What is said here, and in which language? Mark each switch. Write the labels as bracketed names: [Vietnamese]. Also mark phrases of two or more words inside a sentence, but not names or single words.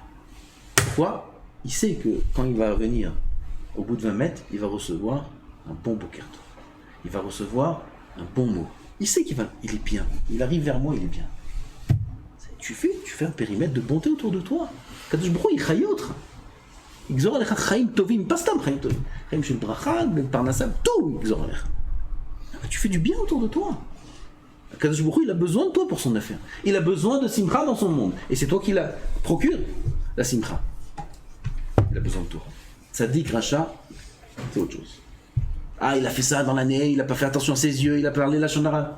[French] Pourquoi? Il sait que quand il va venir au bout de 20 mètres, il va recevoir un bon boker. Il va recevoir un bon mot. Il sait il est bien. Il arrive vers moi, il est bien. Tu fais un périmètre de bonté autour de toi. [Hebrew] קדוש ברוך הוא, il chayot. יגזור עליך חיים טובים, pas סתם חיים טובים, חיים של ברכה, פרנסה, tout יגזור עליך. [French] Tu fais du bien autour de toi. [Hebrew] הקדוש ברוך הוא, [French] il a besoin de toi pour son affaire. Il a besoin de simcha dans son monde. Et c'est toi qui la procure, la simcha. Il a besoin de toi. [Hebrew] צדיק, רשע, [French] c'est autre chose. Ah, il a fait ça dans l'année, il n'a pas fait attention à ses yeux, il a parlé la chanara.